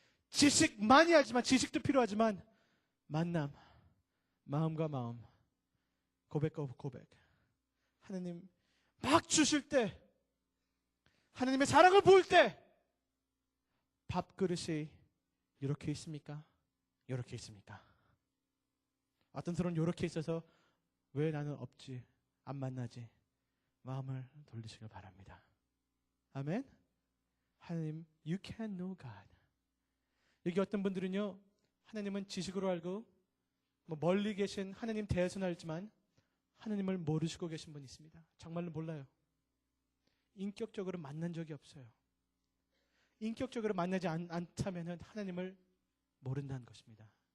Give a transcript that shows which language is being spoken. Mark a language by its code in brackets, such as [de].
[ko] 지식 많이 하지만, 지식도 필요하지만 만남, 마음과 마음, 고백과 고백, 하나님 막 주실 때, 하나님의 사랑을 보일 때 밥그릇이 이렇게 있습니까? 이렇게 있습니까? 어떤 사람은 이렇게 있어서 왜 나는 없지? 안 만나지? 마음을 돌리시길 바랍니다. 아멘? [en] 하나님, you can know God. [ko] 여기 어떤 분들은요, 하나님은 지식으로 알고 멀리 계신 하나님 대해서는 알지만 하나님을 모르시고 계신 분이 있습니다. 정말로 몰라요. 인격적으로 만난 적이 없어요. 인격적으로 만나지 않다면 하나님을 모른다는 것입니다.